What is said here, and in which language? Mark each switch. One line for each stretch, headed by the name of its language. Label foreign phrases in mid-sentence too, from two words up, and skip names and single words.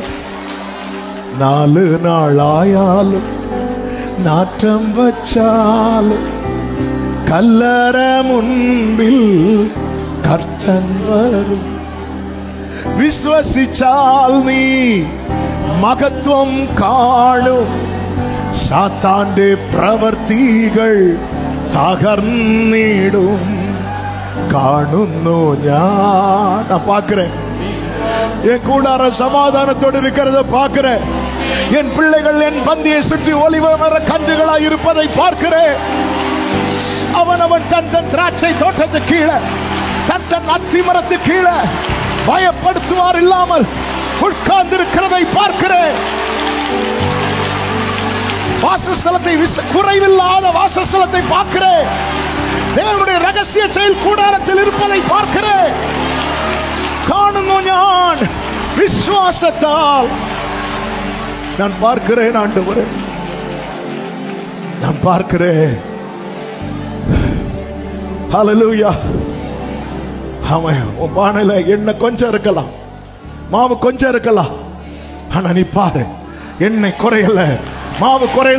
Malayalam: 4 നാളായാലും നാറ്റം വച്ചാലും കല്ലറ മുമ്പിൽ കർത്തൻ വരും. വിശ്വസിച്ചാൽ നീ മഹത്വം കാണും. സാത്താന്റെ പ്രവർത്തികൾ തകർന്നിടും. കാണുന്നു ഞാൻ பார்க்கிறேன்.
Tamil: என் கூடார சமாதானத்தோடு இருக்கிறத பார்க்கிறேன். என் பிள்ளைகள் என் பந்தியை சுற்றி ஒலிவ மர கன்றுகளாய் இருப்பதை பார்க்கிறேன். அவன் தன் திராட்சை தோட்டத்து கீழே, தன் அத்தி மரத்து கீழே பயப்படுத்துவார் இல்லாமல் உட்கார்ந்திருக்கிறதை பார்க்கிறேன். வாசஸ்தலத்தை குறைவில்லாத வாசஸ்தலத்தை பார்க்கிறேன். தேவனுடைய ரகசிய செயல் கூடாரத்தில் இருப்பதை பார்க்கிறேன்.
Malayalam: കാണുന്നു ഞാൻ விசுவாசத்தால்.
Tamil: நான் பார்க்கிறேன் ஆண்டவரே, நான் பார்க்கிறேன். ஹல்லேலூயா. ஆமென். உன் பானையில எண்ணெய் கொஞ்சம் இருக்கலாம், மாவு கொஞ்சம் இருக்கலாம், ஆனா நீ பாரு, எண்ணெய் குறையல, மாவு குறையல.